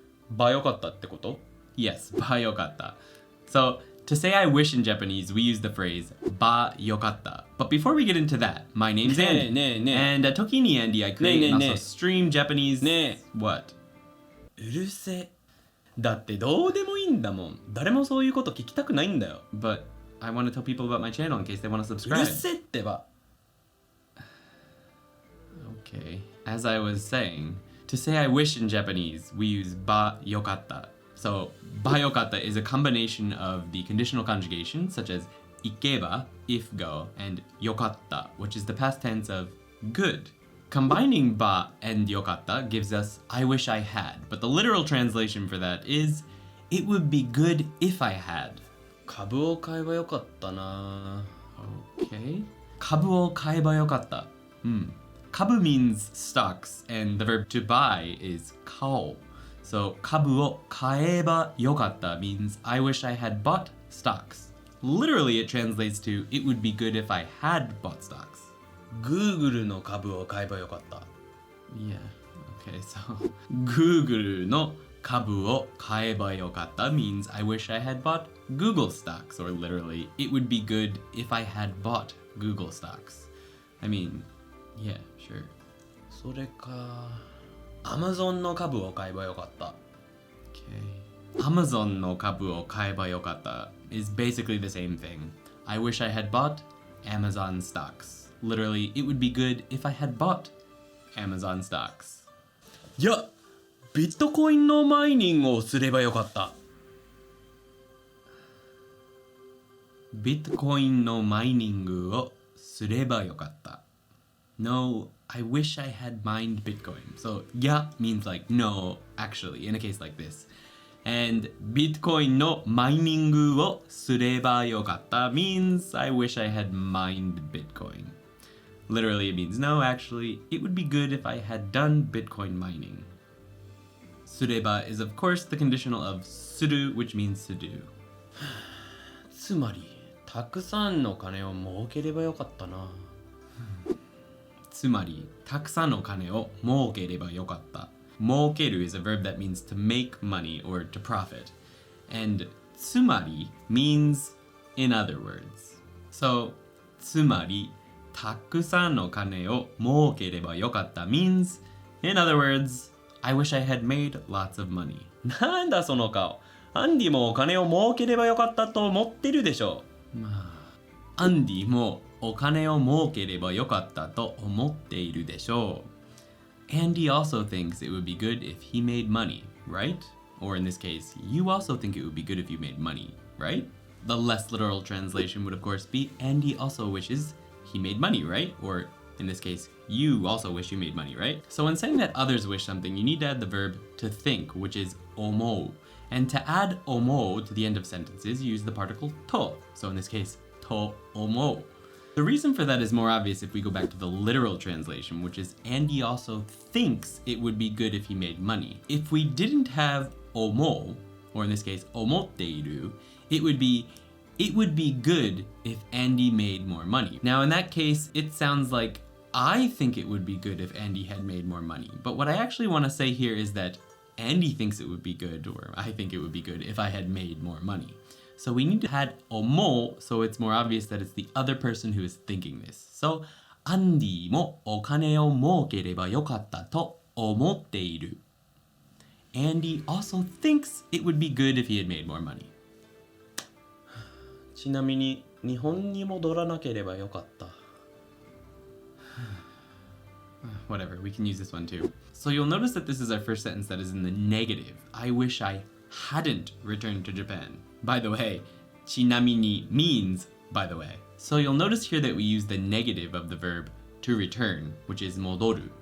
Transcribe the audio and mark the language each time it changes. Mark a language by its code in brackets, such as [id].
[ja] ばよかったってこと Yes, ばよかった。 [en] So, to say I wish in Japanese, we use the phrase ばよかった. But before we get into that, my name's Andy. And at Tokini Andy, I create and also stream Japanese. [ja] What? うるせ。だってどうでもいいんだもん。誰もそういうこと聞きたくないんだよ。 [en] But I want to tell people about my channel in case they want to subscribe. [ja] うるせってば。 [en] Okay. As I was saying, to say I wish in Japanese, we use ばよかった. So, ばよかった is a combination of the conditional conjugation, such as 行けば, if go, and よかった, which is the past tense of good. Combining ば and よかった gives us I wish I had, but the literal translation for that is it would be good if I had. [ja] 株を買えばよかったな. Okay. 株を買えばよかった. [en] Kabu means stocks, and the verb to buy is kao. So, [ja] 株を買えばよかった [en] means I wish I had bought stocks. Literally, it translates to it would be good if I had bought stocks. [ja] Google の株を買えばよかった. [en] Yeah, okay, so [ja] Google の株を買えばよかった [en] means I wish I had bought Google stocks, or literally, it would be good if I had bought Google stocks. I mean, yeah, sure. [ja] それか Amazon の株を買えばよかった. [en] Okay. [ja] Amazon の株を買えばよかった [en] is basically the same thing. I wish I had bought Amazon stocks. Literally, it would be good if I had bought Amazon stocks. [ja] いや、ビットコインのマイニングをすればよかった。ビットコインのマイニングをすればよかった。 [en] No, I wish I had mined Bitcoin. So, yeah means like no, actually, in a case like this. And Bitcoin [ja] no miningをすればよかった [en] means I wish I had mined Bitcoin. Literally, it means no, actually, it would be good if I had done Bitcoin mining. すれば is of course the conditional of する, which means to do. [ja] つまり、たくさんの金を儲ければよかったな。つまり、たくさんの金を儲ければよかった。 [en] 儲ける is a verb that means to make money or to profit. And つまり means in other words. So, [ja] つまり、たくさんの金を儲ければよかった [en] means, in other words, I wish I had made lots of money. [ja] なんだその顔。アンディもお金を儲ければよかったと思ってるでしょ。まあ、アンディもお金を儲ければよかったと思っているでしょう。 [en] Andy also thinks it would be good if he made money, right? Or in this case, you also think it would be good if you made money, right? The less literal translation would of course be Andy also wishes he made money, right? Or in this case, you also wish you made money, right? So when saying that others wish something, you need to add the verb to think, which is omou. And to add omou to the end of sentences, you use the particle to. So in this case, to omou. The reason for that is more obvious if we go back to the literal translation, which is Andy also thinks it would be good if he made money. If we didn't have omou, or in this case, omotteiru, it would be good if Andy made more money. Now in that case, it sounds like I think it would be good if Andy had made more money. But what I actually want to say here is that Andy thinks it would be good, or I think it would be good if I had made more money. So we need to add omo, so it's more obvious that it's the other person who is thinking this. [ja] So, アンディもお金を儲ければよかったと思っている. [en] Andy also thinks it would be good if he had made more money. [ja] ちなみに日本に戻らなければよかった。 [en] Whatever, we can use this one too. So you'll notice that this is our first sentence that is in the negative. I wish I hadn't returned to Japan. By the way, ちなみに means by the way. So you'll notice here that we use the negative of the verb to return, which is 戻る.